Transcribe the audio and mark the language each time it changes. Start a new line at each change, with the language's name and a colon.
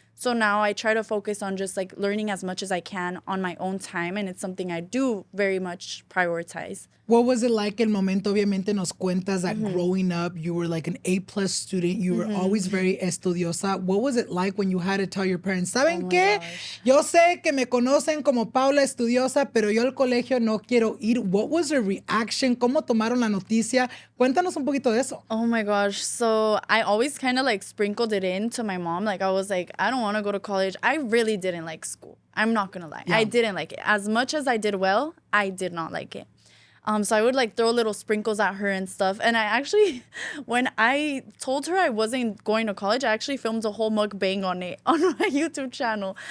English: So now I try to focus on just like learning as much as I can on my own time. And it's something I do very much prioritize. What was it like
Spanish: el momento? Obviamente nos cuentas
English: that growing up, you were like an A+ student. You were always very estudiosa. What was it like when you had to tell your parents,
Spanish: ¿saben qué? Yo sé que me conocen como Paula estudiosa, pero yo al colegio no quiero ir.
English: What was their reaction?
Spanish: ¿Cómo tomaron la noticia? Cuéntanos un poquito de eso.
English: Oh my gosh. So I always kind of like sprinkled it in to my mom. Like I was like, I don't want to go to college. I really didn't like school. I'm not going to lie. Yeah. I didn't like it. As much as I did well, I did not like it. So I would like throw little sprinkles at her and stuff. And I actually, when I told her I wasn't going to college, I actually filmed a whole mukbang on it on my YouTube channel.